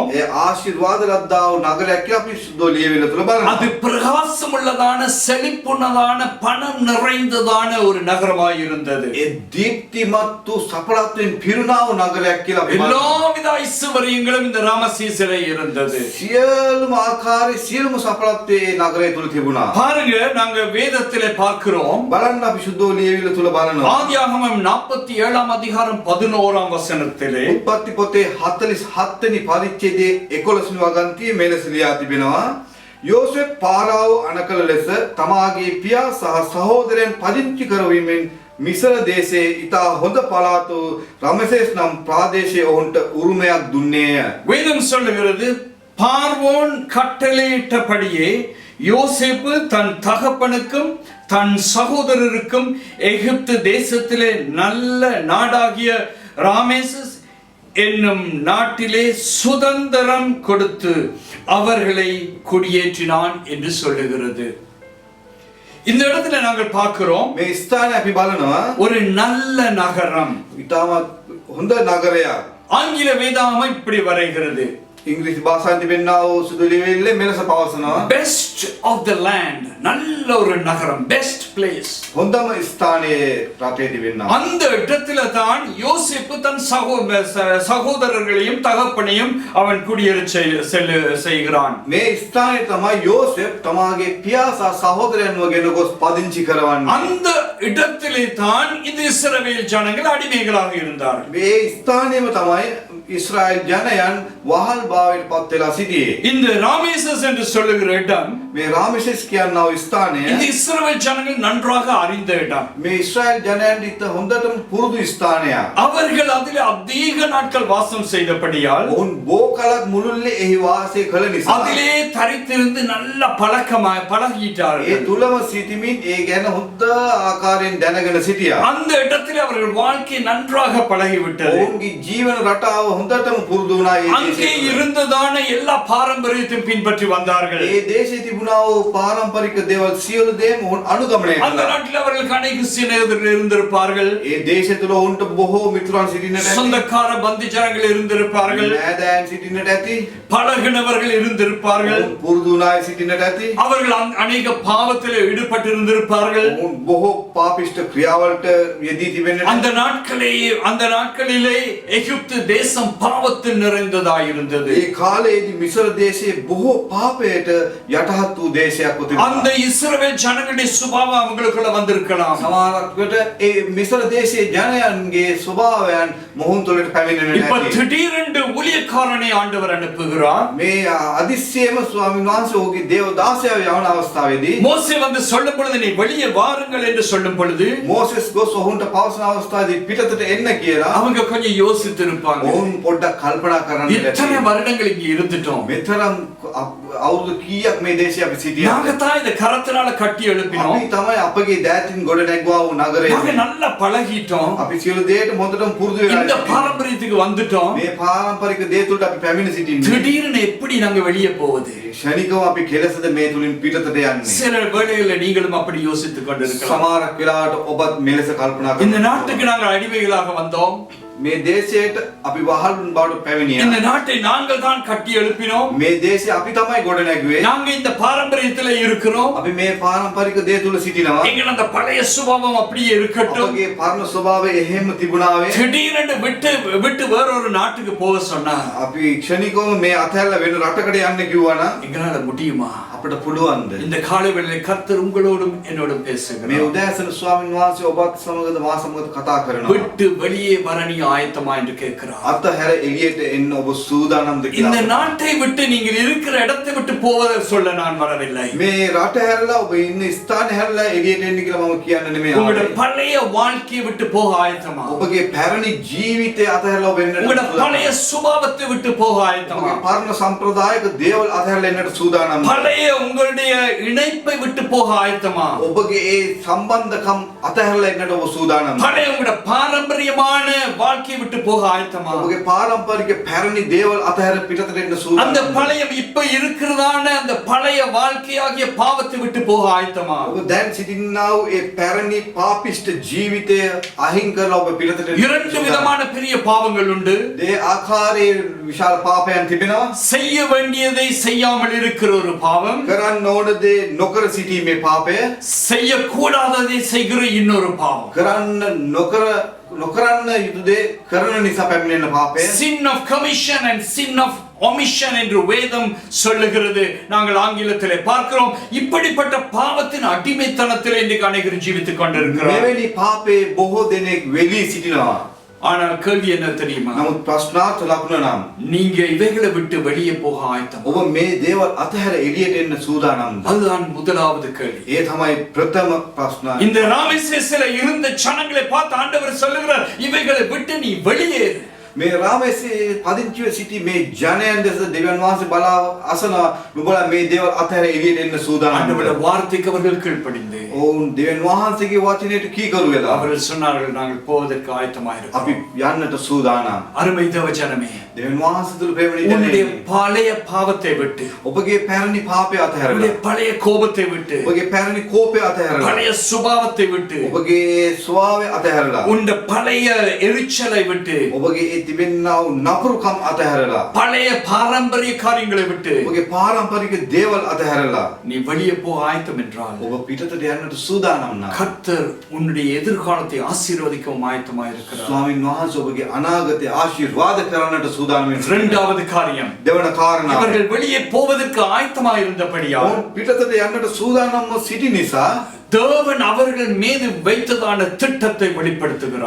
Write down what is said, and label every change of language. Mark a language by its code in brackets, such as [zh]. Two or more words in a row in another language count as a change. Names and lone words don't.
[si] ඒ ආශිර්වාද ලද්දා වූ නගරයක් කියලා අපි සුද්ධ ලියවිල තුල බලනවා. [ta] அது பிரகாசமுள்ளதான செழிப்புள்ளதான பணம் நிறைந்ததான ஒரு நகரமாய் இருந்தது. [si] ඒ දීප්තිමත් වූ සපලත්වෙන් පිරුණා වූ නගරයක් කියලා අපි බලනවා. [ta] எல்லாவித ஐஸ்வர்யங்களும் இந்த ராமசேசிலே இருந்தது. [si] සියලුම ආකාරයේ සියලුම සපලත්වේ ඒ නගරය තුල තිබුණා. [ta] பாருங்க, நாங்க வேதத்திலே பார்க்கிறோம். [si] බලන්න අපි සුද්ධ ලියවිල තුල බලනවා. [ta] ஆதியாகமம் 47 அதிகாரம் 11 வசனத்திலே [si] උත්පත්ති පොතේ 47 වෙනි පරිච්ඡේදයේ 11 වෙනි වගන්තියේ මෙලෙස ලියා තිබෙනවා. යෝසෙෆ් පාරාව අනකල ලෙස තමාගේ පියා සහ සහෝදරයන් පදිංචි කරවීමෙන් මිසර දේශයේ ඉතා හොඳ පළාත වූ රාමසේස් නම් ප්‍රාදේශයේ ඔවුන්ට උරුමයක් දුන්නේය. [ta] வேதம் சொல்லுகிறது, பார்வோன் கட்டளையிட்டபடியே யோசேப்பு தன் தகப்பனுக்கும் தன் சகோதரருக்கும் எகிப்து தேசத்திலே நல்ல நாடாகிய ராமேசஸ் என்னும் நாட்டிலே சுதந்திரம் கொடுத்து அவர்களை குடியேற்றினான் என்று சொல்லுகிறது. இந்த இடத்துல நாங்கள் பார்க்கிறோம், [si] මේ ස්ථානය අපි බලනවා [ta] ஒரு நல்ல நகரம். [si] ඉතාමත් හොඳ නගරයක්. [ta] ஆங்கில வேதாகமம் இப்படி வரைகிறது, [si] ඉංග්‍රීසි භාෂාවෙන් තිබෙනා වූ සුදු ලියවිල්ලේ මෙලෙස පවසනවා. [en] best of the land, [ta] நல்ல ஒரு நகரம், [en] best place. [si] හොඳම ස්ථානයේ රටේ තිබෙනවා. [ta] அந்த இடத்துல தான் யோசேப்பு தன் சகோதரர்களையும் தகப்பனையும் அவன் குடியேற செய்கிறான். [si] මේ ස්ථානයේ තමයි යෝසෙෆ් තමාගේ පියා සහ සහෝදරයන්ව ගෙන ගොස් පදිංචි කරවන්නේ. [ta] அந்த இடத்திலே தான் இந்த இஸ்ரவேல் ஜனங்கள் அடிமைகளாக இருந்தார்கள். [si] මේ ස්ථානයේම තමයි ඉස්රායෙල් ජනයන් වහල් භාවයට පත් වෙලා සිටියේ. [ta] இந்த ராமேசஸ் என்று சொல்லுகிற இடம், [si] මේ රාමසේස් කියනා වූ ස්ථානය [ta] இந்த இஸ்ரவேல் ஜனங்கள் நன்றாக அறிந்த இடம். [si] මේ ඉස්රායෙල් ජනයන් ඉත හොඳටම පුරුදු ස්ථානයක්. [ta] அவர்கள் அதிலே அதிக நாட்கள் வாசம் செய்தபடியால் [si] ඔවුන් බෝ කලක් මුළුල්ලේ එහි වාසය කළ නිසා [ta] அதிலே தரித்திருந்து நல்ல பழக்கமாய் [si] ඒ [ta] பழகிட்டார்கள். [si] තුලම සිටීමින් ඒ ගැන හොඳ ආකාරයෙන් දැනගෙන සිටියා. [ta] அந்த இடத்திலே அவர்கள் வாழ்க்கை நன்றாக பழகிவிட்டது. [si] ඔවුන්ගේ ජීවන රටාව හොඳටම පුරුදු වුණා. ඒ [ta] அங்கே [si] දේශය තුල. [ta] இருந்ததான எல்லா பாரம்பரியத்தையும் பின்பற்றி வந்தார்கள். [si] ඒ දේශයේ තිබුණා වූ පාරම්පරික දේවල් සියලු දේම ඔවුන් අනුගමනය [ta] அந்த [si] කළා. [ta] நாட்டில் அவர்களுக்கு அநேக சிநேகிதர்கள் இருந்திருப்பார்கள், [si] ඒ දේශය තුල ඔවුන්ට බොහෝ මිතුරන් සිටින්නට ඇති. [ta] சொந்தக்கார பந்தி ஜனங்கள் இருந்திருப்பார்கள், [si] නෑදෑයන් සිටින්නට ඇති. [ta] பழகினவர்கள் இருந்திருப்பார்கள். [si] ඔවුන් පුරුදු වුණා අය සිටින්නට ඇති. [ta] அவர்கள் அநேக பாவத்திலே ஈடுபட்டு இருந்திருப்பார்கள். [si] ඔවුන් බොහෝ පාපිෂ්ඨ ක්‍රියාවලට යෙදී තිබෙන්නට [ta] அந்த நாட்களிலே எகிப்து தேசம் பாவத்தில் நிறைந்ததாயிருந்தது. [si] ඒ කාලයේදී මිසර දේශයේ බොහෝ පාපයට යටහත් වූ දේශයක් [ta] அந்த [si] තිබුණා. [ta] இஸ்ரவேல் ஜனங்களுடைய சுபாவம் அவங்களுக்குள்ள வந்திருக்கலாம். [si] සමහරකට ඒ මිසර දේශයේ ජනයන්ගේ ස්වභාවයන් මොහොන් තුළට පැමිණෙන්නට [ta] இப்ப [si] ඇති. [ta] திடீரென்று ஊழியக்காரனை ஆண்டவர் அனுப்புகிறார். [si] මේ අදිස්සියේම ස්වාමීන් වහන්සේ ඔහුගේ දේව දාසයාව යවන අවස්ථාවේදී [ta] மோசே வந்து சொல்லும் பொழுது, நீ வெளியே வாருங்கள் என்று சொல்லும் பொழுது [si] මෝසෙස් ගොස් ඔවුන්ට පවසන අවස්ථාවේදී පිටතට එන්න කියලා [ta] அவங்க கொஞ்சம் யோசித்து இருப்பாங்க. [si] ඔවුන් පොඩ්ඩක් කල්පනා කරන්න [ta] இத்தனை [si] ඇති. [ta] வருடங்கள் இங்க இருந்துட்டோம், [si] මෙතරම් අවුරුදු කීයක් මේ දේශයේ අපි සිටියා. [ta] நாங்க தான் இந்த கரத்தினால கட்டி எழுப்பினோம், [si] අපි තමයි අපගේ දෑතින් ගොඩ නැගුවා වූ නගරය. [ta] நாங்க நல்லா பழகிட்டோம், [si] අපි සියලු දේට හොඳටම පුරුදු වෙලා [ta] இந்த [si] සිටියා. [ta] பாரம்பரியத்துக்கு வந்துட்டோம். [si] මේ පාරම්පරික දේ තුළට අපි පැමිණ සිටින්නේ. [ta] திடீர்னு எப்படி நாங்க வெளியே போவது? [si] ක්ෂණිකව අපි කෙලසද මේ තුලින් පිටතට යන්නේ. [ta] சில வேளைகளில் நீங்களும் அப்படி யோசித்துக் கொண்டிருக்கலாம். [si] සමහරක් වෙලාවට ඔබත් මෙලෙස කල්පනා [ta] இந்த [si] කරනවා. [ta] நாட்டுக்கு நாங்கள் அடிமைகளாக வந்தோம், [si] මේ දේශයට අපි වහල්ුන් බවට පැමිණියා. [ta] இந்த நாட்டை நாங்கள் தான் கட்டி எழுப்பினோம். [si] මේ දේශය අපි තමයි ගොඩනැගුවේ. [ta] நாங்க இந்த பாரம்பரியத்துல இருக்கிறோம். [si] අපි මේ පාරම්පරික දේ තුල සිටිනවා. [ta] எங்கள் அந்த பழைய சுபாவம் அப்படியே இருக்கட்டும். [si] අපගේ පරණ ස්වභාවය එහෙම තිබුණාවේ. [ta] திடீரென்று விட்டு வேறொரு நாட்டுக்கு போக சொன்னா [si] අපි ක්ෂණිකව මේ අතහැරලා වෙන රටකට යන්න කිව්වා නම් [ta] எங்களால முடியுமா? [si] අපිට පුළුවන්ද? [ta] இந்த காலை வேளையிலே கர்த்தர் உங்களோடும் என்னோடும் [si] මේ [ta] பேசுகிறார். [si] උදෑසන ස්වාමීන් වහන්සේ ඔබත් සමගද මා සමගද කතා කරනවා. [ta] விட்டு வெளியே வர நீ ஆயத்தமா என்று கேட்கிறார். [si] අතහැර එළියට එන්න ඔබ සූදානම්ද [ta] இந்த [si] කියලා. [ta] நாட்டை விட்டு நீங்கள் இருக்கிற இடத்தை விட்டு போவதை சொல்ல நான் வரவில்லை. [si] මේ රට හැරලා ඔබ ඉන්න ස්ථානේ හැරලා එළියට එන්න කියලා මම කියන්න නෙමෙයි [ta] உங்களுடைய [si] ආවේ. [ta] பழைய வாழ்க்கையை விட்டு போக ஆயத்தமா? [si] ඔබගේ පැරණි ජීවිතය අතහැරලා ඔබ එන්නට [ta] உங்களுடைய [si] සූදානම්. [ta] பழைய சுபாவத்தை விட்டு போக ஆயத்தமா? [si] ඔබගේ පරණ සම්ප්‍රදායික දේවල් අතහැරලා එන්නට සූදානම්. [ta] பழைய உங்களுடைய இணைப்பை விட்டு போக ஆயத்தமா? [si] ඔබගේ ඒ සම්බන්ධකම් අතහැරලා එන්නට ඔබ සූදානම්. [ta] பழைய உங்களுடைய பாரம்பரியமான வாழ்க்கையை விட்டு போக ஆயத்தமா? [si] ඔබගේ පාරම්පරික පැරණි දේවල් අතහැර පිටතට එන්න [ta] அந்த [si] සූදානම්. [ta] பழைய இப்ப இருக்கிறதான அந்த பழைய வாழ்க்கையாகிய பாவத்தை விட்டு போக ஆயத்தமா? [si] ඔබ දැන් සිටින්නා වූ ඒ පැරණි පාපිෂ්ඨ ජීවිතය අහිං කරලා ඔබ පිටතට එන්න [ta] இரண்டு [si] සූදානම්. [ta] விதமான பெரிய பாவங்கள் உண்டு. [si] ඒ ආකාරයේ විශාල පාපයන් තිබෙනවා. [ta] செய்ய வேண்டியதை செய்யாமல் இருக்கிற ஒரு பாவம், [si] කරන්න ඕන දේ නොකර සිටීමේ පාපය. [ta] செய்யக்கூடாததை செய்கிற இன்னொரு பாவம். [si] කරන්න නොකරන්න යුතු දේ කරන නිසා පැමිණෙන පාපය. [en] sin of commission and sin of omission [ta] என்று வேதம் சொல்லுகிறது. நாங்கள் ஆங்கிலத்திலே பார்க்கிறோம். இப்படிப்பட்ட பாவத்தின் அடிமைத்தனத்திலே இன்றைக்கு அநேகர் ஜீவித்துக் கொண்டிருக்கிறோம். [si] මෙවැනි පාපේ බොහෝ දෙනෙක් වෙලී සිටිනවා. [ta] ஆனால் கேள்வி என்ன தெரியுமா? [si] නමුත් ප්‍රශ්නාර්ථ ලකුණ නම් [ta] நீங்க இவைகளை விட்டு வெளியே போக ஆயத்தம்? [si] ඔබ මේ දේවල් අතහැර එළියට එන්න සූදානම්ද? [ta] அதுதான் முதலாவது கேள்வி. [si] ඒ තමයි ප්‍රථම ප්‍රශ්නය. [ta] இந்த ராமேஸ்வரத்தில் இருந்த ஜனங்களை பார்த்து ஆண்டவர் சொல்லுகிறார், இவைகளை விட்டு நீ வெளியேறு. [si] මේ රාමේසේ පදිංචිව සිටි මේ ජනයන් දෙස දෙවියන් වහන්සේ බලා අසනවා නුඹලා මේ දේවල් අතහැර එළියට එන්න සූදානම්ද? [ta] ஆண்டவருடைய வார்த்தைக்கு அவர்கள் கீழ்ப்படிந்து [si] ඔවුන් දෙවියන් වහන්සේගේ වචනයට කීකරු වෙලා [ta] அவர்கள் சொன்னார்கள், நாங்கள் போவதற்கு ஆயத்தமாக [si] අපි [ta] இருக்கிறோம். [si] යන්නට සූදානම්. [ta] அருமை தேவ ஜனமே, [si] දෙවියන් වහන්සේ තුළ ප්‍රේමණීය [ta] உன்னுடைய [si] ජනයනි, [ta] பழைய பாவத்தை விட்டு, [si] ඔබගේ පැරණි පාපය අතහැරලා [ta] உன்னுடைய பழைய கோபத்தை விட்டு, [si] ඔබගේ පැරණි කෝපය අතහැරලා [ta] பழைய சுபாவத்தை விட்டு, [si] ඔබගේ ස්වභාවය අතහැරලා [ta] உன்னுடைய பழைய எரிச்சலை விட்டு, [si] ඔබගේ ඒ තිබෙනා වූ නපුරුකම් අතහැරලා [ta] பழைய பாரம்பரிய காரியங்களை விட்டு [si] ඔබගේ පාරම්පරික දේවල් අතහැරලා [ta] நீ வெளியே போக ஆயத்தம் என்றால் [si] ඔබ පිටතට යන්නට සූදානම් නම් [ta] கர்த்தர் உன்னுடைய எதிர்காலத்தை ஆசீர்வதிக்கவும் ஆயத்தமாக இருக்கிறார். [si] ස්වාමීන් වහන්සේ ඔබගේ අනාගතය ආශිර්වාද කරන්නට සූදානම් වෙනවා. [ta] இரண்டாவது காரியம், [si] දෙවන කාරණාව [ta] இவர்கள் வெளியே போவதற்கு ஆயத்தமாக இருந்தபடியால் [si] ඔවුන් පිටතට යන්නට සූදානම්ව සිටි නිසා [ta] தேவன் அவர்கள் மீது வைத்ததான திட்டத்தை வெளிப்படுத்துகிறார்.